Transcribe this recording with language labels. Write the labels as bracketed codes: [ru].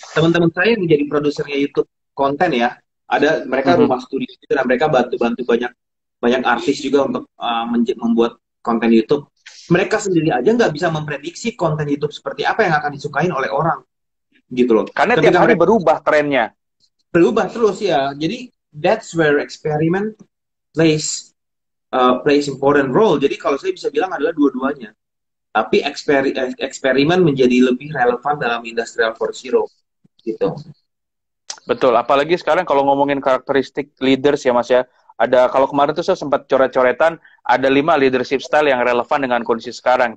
[id] Teman-teman saya yang menjadi produsernya YouTube konten ya, ada mereka rumah studio itu, dan mereka bantu-bantu banyak artis juga untuk membuat konten YouTube. Mereka sendiri aja nggak bisa memprediksi konten YouTube seperti apa yang akan disukain oleh orang, gitu loh. Karena tiap hari berubah trennya. Berubah terus ya. [en] Jadi that's where experiment plays important role. [id] Jadi kalau saya bisa bilang adalah dua-duanya. Tapi eksperimen menjadi lebih relevan dalam Industrial 4.0 gitu. Betul, apalagi sekarang kalau ngomongin karakteristik leaders ya Mas ya. Ada, kalau kemarin tuh saya sempat coret-coretan, ada 5 leadership style yang relevan dengan kondisi sekarang.